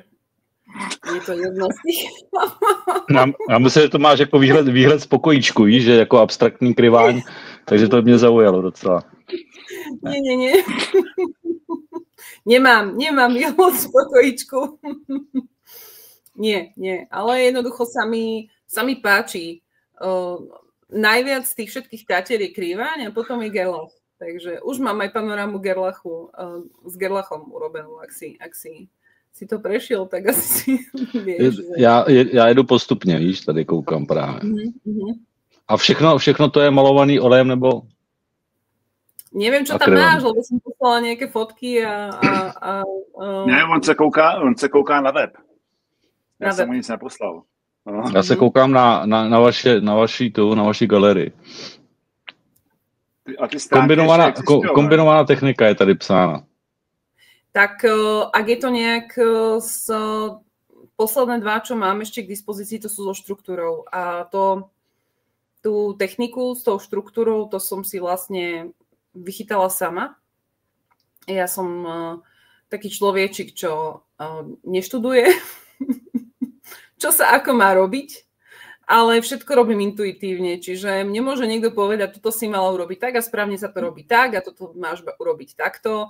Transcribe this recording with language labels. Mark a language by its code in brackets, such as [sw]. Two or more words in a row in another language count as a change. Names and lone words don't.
[cs] Je to jedno z těch. Já myslím, že to máš jako výhled z pokojíčku, víš, že jako abstraktní Kryváň, takže to mě zaujalo docela. [sk] Nie. [cs] Nemám výhled z pokojíčku. [sk] Nie, ale jednoducho sa mi páči. Najviac z tých všetkých Tatier je Kryváň a potom je Gerlach. Takže už mám aj panorámu Gerlachu s Gerlachom urobenú, ak si to prešiel, tak asi vieš. [cs] Já jedu postupně, víš, tady koukám právě. A všechno to je malovaný olejem, nebo? [sk] Neviem, čo tam máš, lebo som poslala nejaké fotky [cs] Ne, on se kouká na web. Já jsem mu nic neposlal. No. Já se koukám na vaši galerii. Kombinovaná technika je tady psána. [sk] Tak ak je to nejak posledné 2, čo mám ešte k dispozícii, to sú so štruktúrou. A tú techniku s tou štruktúrou, to som si vlastne vychytala sama. Ja som taký človečik, čo neštuduje, čo sa ako má robiť, ale všetko robím intuitívne, čiže mne môže niekto povedať, toto si mala urobiť tak a správne sa to robí tak a toto máš urobiť takto.